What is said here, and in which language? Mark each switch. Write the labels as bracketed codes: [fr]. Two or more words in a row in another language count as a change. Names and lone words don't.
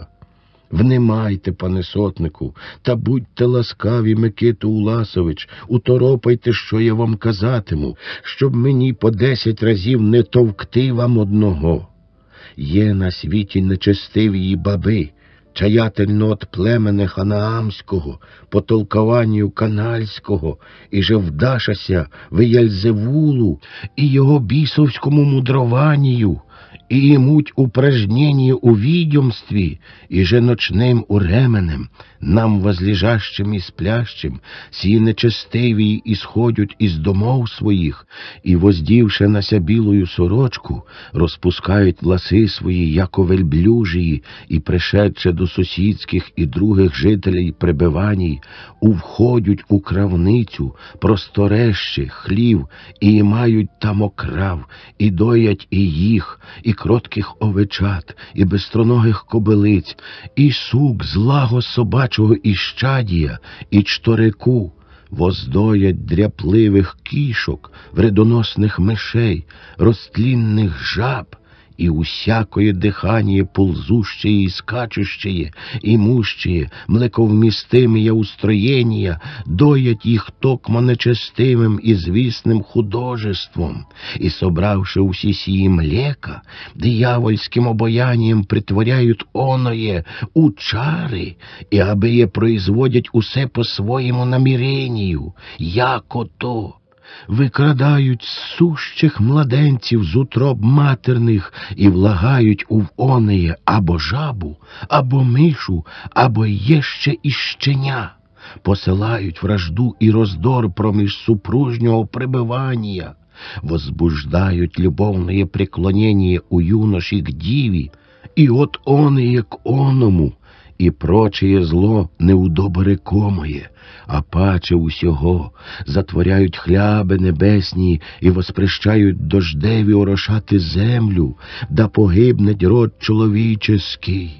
[uk] «Внимайте, пане сотнику, та будьте ласкаві, Микиту Уласович, уторопайте, що я вам казатиму, щоб мені по 10 разів не товкти вам одного. Є на світі нечестиві баби, чаятельно от племене ханаамського, по толкованню канальського, і же вдашася Веєльзевулу і його бісовському мудрованію, [cu] и имуть упражнение у видимстве, и же ночным уременем, нам возлежащим [uk] и сплящим, сии нечестиві исходят из домов своих, и, воздівши нася білою сорочку, розпускають власи свої, яко вельблюжії, і, пришедши до сусідських і других жителей пребиваній, увходять у кравницю, простореще, хлів, і мають там окрав, і доять і їх, і кротких овечат, і безстроногих кобилиць, і сук злого собачого іщадія, і чторику, воздоять дряпливих кішок, вредоносних мишей, розтлінних жаб, [cu] и усякое дыхание ползущее и скачущее, имущее, млековместимые устроения, [uk] доять их токмо нечестивым и звістним художеством, и, собравши усі сии млека, дьявольским обаянием притворяют оное у чары, и обые производять усе по своему намерению, яко то. Викрадають сущих младенців з утроб матерних і влагають у онеє або жабу, або мишу, або єще і щеня. Посилають вражду і роздор проміж супружнього пребивання, возбуждають любовне преклонение у юноші к діві, і от онеє к оному, і прочее зло неудоборекомое, а паче усього затворяють хляби небесні і воспрещають дождеві орошати землю, да погибнеть род чоловіческий.